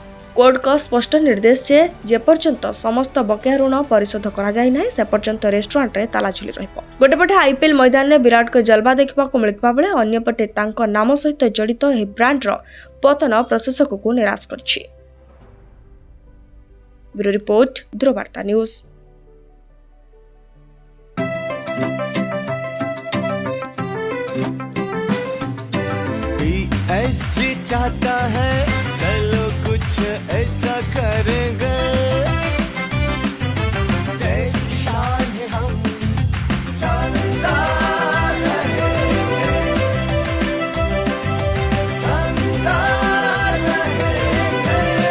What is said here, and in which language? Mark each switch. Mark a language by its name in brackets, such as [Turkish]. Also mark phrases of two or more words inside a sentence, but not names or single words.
[Odia] କୋର୍ଟଙ୍କ ସ୍ପଷ୍ଟ ନିର୍ଦ୍ଦେଶ ଯେ ଯେପର୍ଯ୍ୟନ୍ତ ସମସ୍ତ ବକେୟା ଋଣ ପରିଶୋଧ କରାଯାଇ ନାହିଁ, ସେ ପର୍ଯ୍ୟନ୍ତ ରେଷ୍ଟୁରାଣ୍ଟରେ ତାଲା ଝୁଲି ରହିବ। ଗୋଟେପଟେ ଆଇପିଏଲ୍ ମଇଦାନରେ ବିରାଟଙ୍କ ଜଲବା ଦେଖିବାକୁ ମିଳୁଥିବା ବେଳେ ଅନ୍ୟପଟେ ତାଙ୍କ ନାମ ସହିତ ଜଡ଼ିତ ଏହି ବ୍ରାଣ୍ଡର ପତନ ପ୍ରଶଂସକଙ୍କୁ ନିରାଶ କରିଛି। ବ୍ୟୁରୋ ରିପୋର୍ଟ, ଧ୍ରୁବବାର୍ତ୍ତା ନ୍ୟୁଜ। [Hindi] PSG चाहता है चलो कुछ ऐसा करेंगे, देश की शान है हम शानदार रहेंगे, शानदार रहेंगे।